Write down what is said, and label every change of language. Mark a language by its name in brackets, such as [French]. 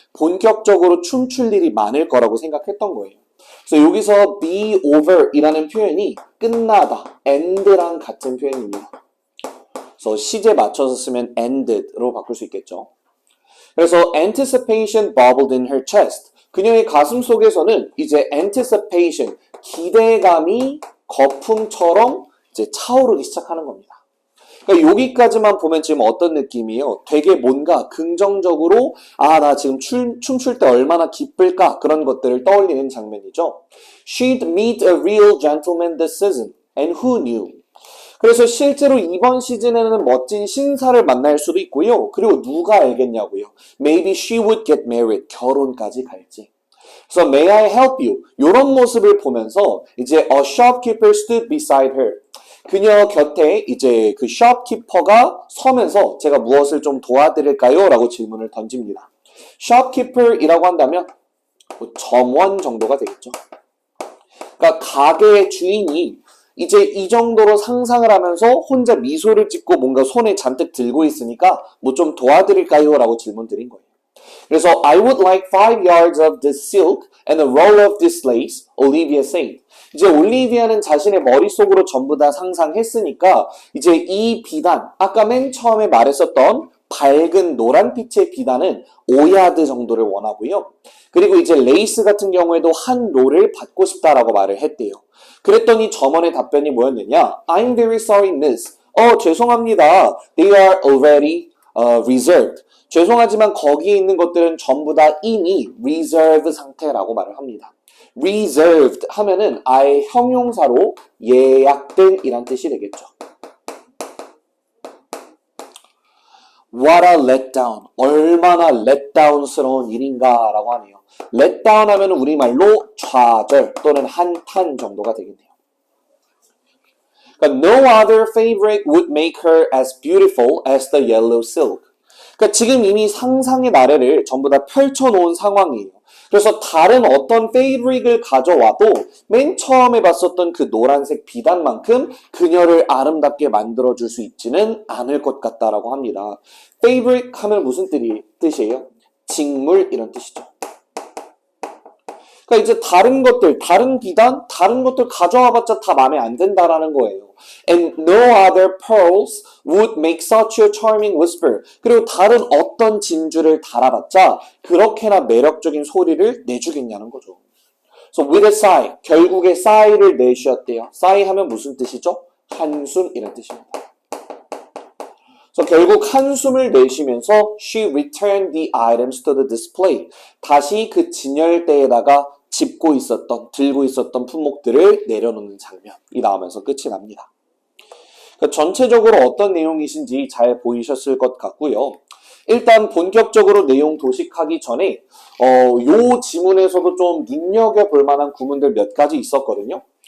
[Korean] 본격적으로 춤출 일이 많을 거라고 생각했던 거예요. 그래서 여기서 be over 이라는 표현이 끝나다, end랑 같은 표현입니다. 그래서 시제 맞춰서 쓰면 ended로 바꿀 수 있겠죠. 그래서 [English] anticipation bubbled in her chest. [Korean] 그녀의 가슴 속에서는 이제 anticipation, 기대감이 거품처럼 이제 차오르기 시작하는 겁니다. 그러니까 여기까지만 보면 지금 어떤 느낌이에요? 되게 뭔가 긍정적으로 나 지금 춤출 때 얼마나 기쁠까? 그런 것들을 떠올리는 장면이죠. [English] She'd meet a real gentleman this season, and who knew? [Korean] 그래서 실제로 이번 시즌에는 멋진 신사를 만날 수도 있고요. 그리고 누가 알겠냐고요. [English] Maybe she would get married. [Korean] 결혼까지 갈지. 그래서 [English] may I help you? [Korean] 이런 모습을 보면서 이제 [English] a shopkeeper stood beside her. [Korean] 그녀 곁에 이제 그 shopkeeper가 서면서 제가 무엇을 좀 도와드릴까요? 라고 질문을 던집니다. shopkeeper이라고 한다면 점원 정도가 되겠죠. 그러니까 가게의 주인이 이제 이 정도로 상상을 하면서 혼자 미소를 짓고 뭔가 손에 잔뜩 들고 있으니까 뭐 좀 도와드릴까요? 라고 질문 드린 거예요. [English] 그래서 I would like 5 yards of this silk and a roll of this lace, Olivia said. [Korean] 이제 올리비아는 자신의 머릿속으로 전부 다 상상했으니까 이제 이 비단, 아까 맨 처음에 말했었던 밝은 노란빛의 비단은 5야드 정도를 원하고요. 그리고 이제 레이스 같은 경우에도 한 롤을 받고 싶다라고 말을 했대요. 그랬더니 점원의 답변이 뭐였느냐? [English] I'm very sorry, miss. [Korean] 죄송합니다. [English] They are already reserved. [Korean] 죄송하지만 거기에 있는 것들은 전부 다 이미 reserve 상태라고 말을 합니다. reserved 하면은 아예 형용사로 예약된 이란 뜻이 되겠죠. [English] What a letdown. [Korean] 얼마나 letdown스러운 일인가 라고 하네요. letdown 하면 우리말로 좌절 또는 한탄 정도가 되겠네요. 그러니까 [English] no other fabric would make her as beautiful as the yellow silk. [Korean] 그러니까 지금 이미 상상의 나래를 전부 다 펼쳐놓은 상황이에요. 그래서 다른 어떤 페이브릭을 가져와도 맨 처음에 봤었던 그 노란색 비단만큼 그녀를 아름답게 만들어줄 수 있지는 않을 것 같다라고 합니다. 페이브릭 하면 무슨 뜻이에요? 직물 이런 뜻이죠. 그러니까 이제 다른 것들, 다른 비단, 다른 것들 가져와봤자 다 마음에 안 든다라는 거예요. [English] And no other pearls would make such a charming whisper. [Korean] 그리고 다른 어떤 진주를 달아봤자 그렇게나 매력적인 소리를 내주겠냐는 거죠. [English] So with a sigh, [Korean] 결국에 sigh를 내쉬었대요. sigh 하면 무슨 뜻이죠? 한숨 이런 뜻입니다. 그래서 결국 한숨을 내쉬면서 [English] she returned the items to the display. [Korean] 다시 그 진열대에다가 들고 있었던 품목들을 내려놓는 장면이 나오면서 끝이 납니다. 그러니까 전체적으로 어떤 내용이신지 잘 보이셨을 것 같고요. 일단 본격적으로 내용 도식하기 전에 요 지문에서도 좀 눈여겨볼 만한 구문들 몇 가지 있었거든요.